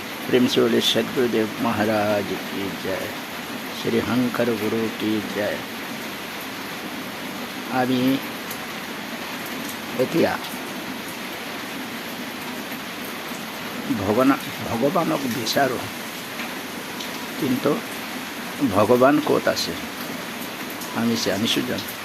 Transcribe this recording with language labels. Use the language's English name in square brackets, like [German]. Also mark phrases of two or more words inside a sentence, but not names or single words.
[Hindi] प्रेम से बोले सदगुरुदेव महाराज की जय, श्री हंकर गुरु की जय। [Assamese] আমি এতিয়া ভগৱানক বিচাৰোঁ, কিন্তু ভগৱান ক'ত আছে আমি জানিছোঁ জানো?